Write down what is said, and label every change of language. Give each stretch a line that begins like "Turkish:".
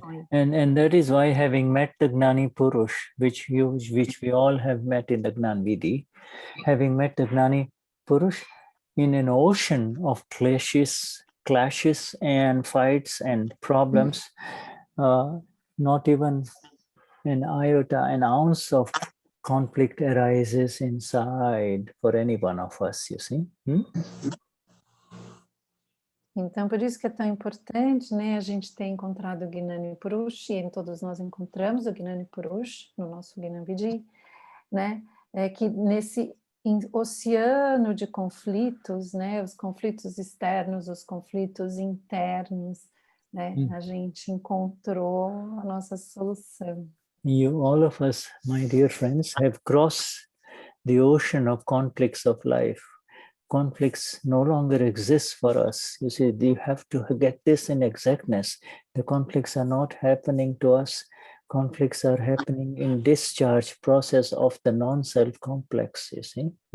English: and that is why, having met the Gnani Purush, which we all have met in the Gnan Vidhi, having met the Gnani Purush in an ocean of clashes and fights and problems, not even an iota, an ounce of conflict arises inside for any one of us, you see.
Portuguese: Então, por isso que é tão importante, né, a gente ter encontrado o Gnani Purush, e todos nós encontramos o Gnani Purush no nosso Gnani Vidi, né, que nesse oceano de conflitos, né, os conflitos externos, os conflitos internos, né, a gente encontrou a nossa solução.
English: All of us, my dear friends, have crossed the ocean of conflicts of life. Conflicts no longer exist for us. You see, you have to get this in exactness. The conflicts are not happening to us. Conflicts are happening in discharge process of the non-self complex, you see.